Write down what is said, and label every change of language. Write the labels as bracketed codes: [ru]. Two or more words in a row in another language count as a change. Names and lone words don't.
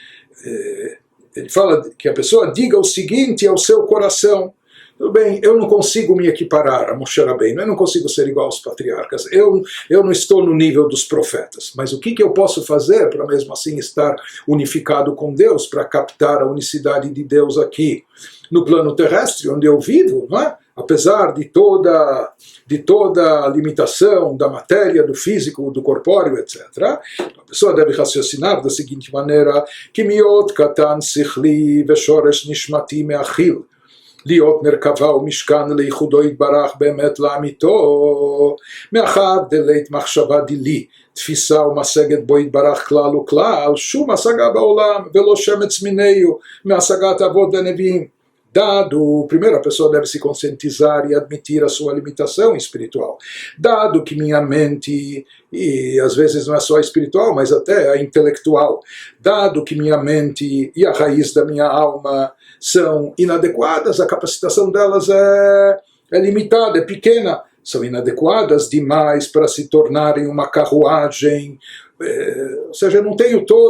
[pt] Ele fala que a pessoa diga o seguinte ao seu coração: tudo bem, eu não consigo me equiparar a Moshe Rabbeinu, eu não consigo ser igual aos patriarcas, eu não estou no nível dos profetas, mas o que eu posso fazer para mesmo assim estar unificado com Deus, para captar a unicidade de Deus aqui no plano terrestre, onde eu vivo, não é? Apesar de toda a limitação da matéria, do físico, do corpóreo, etc. A pessoa deve raciocinar da seguinte maneira: [he] כי מאוד קטן שכלי ושורש נשמתי מאכיל להיות מרכבה ומשכן לייחודו יתברך באמת לאמיתו, מאחר דלית מחשבה דילי, תפיסה ומשגת בו יתברך כלל וכלל, שום השגה בעולם ולא שמץ מיניו מהשגת אבות ונביאים. [pt] Dado, primeiro a pessoa deve se conscientizar e admitir a sua limitação espiritual. Dado que minha mente, e às vezes não é só espiritual, mas até a intelectual, dado que minha mente e a raiz da minha alma são inadequadas, a capacitação delas é limitada, é pequena, são inadequadas demais para se tornarem uma carruagem, ou seja, eu não tenho